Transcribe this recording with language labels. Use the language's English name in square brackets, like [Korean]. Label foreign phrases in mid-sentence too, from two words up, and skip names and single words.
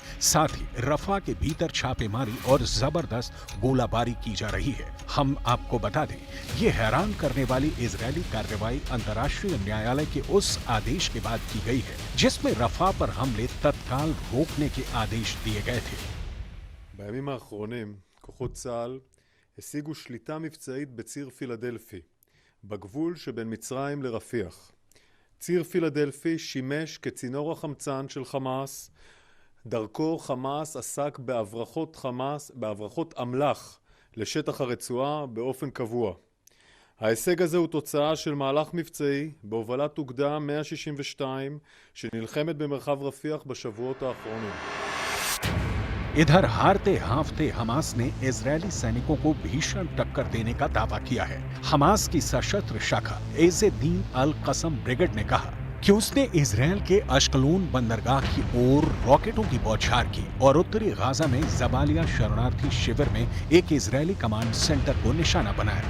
[Hindi] साथ ही रफा के भीतर छापेमारी और जबरदस्त गोलाबारी की जा रही है। हम आपको बता दें, ये हैरान करने वाली इजरायली कार्रवाई अंतर्राष्ट्रीय न्यायालय के उस आदेश के बाद की गई है, जिसमें रफा पर हमले तत्काल रोकने के आदेश दिए गए थे। [Hebrew] בימים האחרונים כוחות צה"ל השיגו שליטה מבצעית בציר פילדלפי, בגבול שבין מצרים לרפיח. ציר פילדלפי שימש כצינור החמצן של חמאס. דרכו חמאס עסק בהברחות אמל"ח לשטח הרצועה באופן קבוע. ההישג הזה הוא תוצאה של מהלך מבצעי בהובלת אוגדה 162 שנלחמת במרחב רפיח בשבועות האחרונים. [Hindi] इधर हारते हांफते हमास ने इजरायली सैनिकों को भीषण टक्कर देने का दावा किया है। हमास की सशस्त्र शाखा एज़-ए-दीन अल-कसम ब्रिगेड ने कहा कि उसने इजरायल के अश्कलून बंदरगाह की ओर रॉकेटों की बौछार की और उत्तरी गाजा में जबालिया शरणार्थी शिविर में एक इजरायली कमांड सेंटर को निशाना बनाया।